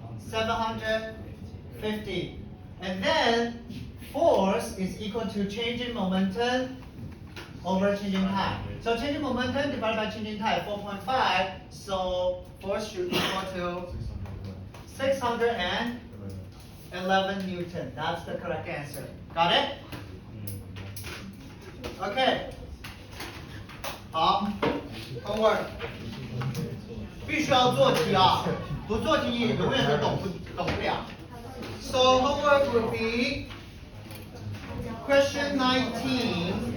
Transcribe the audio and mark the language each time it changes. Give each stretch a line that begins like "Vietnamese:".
English: 2,750. And then force is equal to changing momentum over changing time. So changing momentum divided by changing time, 4.5. So force should equal to 611 Newton. That's the correct answer. Got it? Okay.
Chinese: 好 ，homework，必须要做题啊，不做题你永远都懂不了。
English: So homework would be question 19.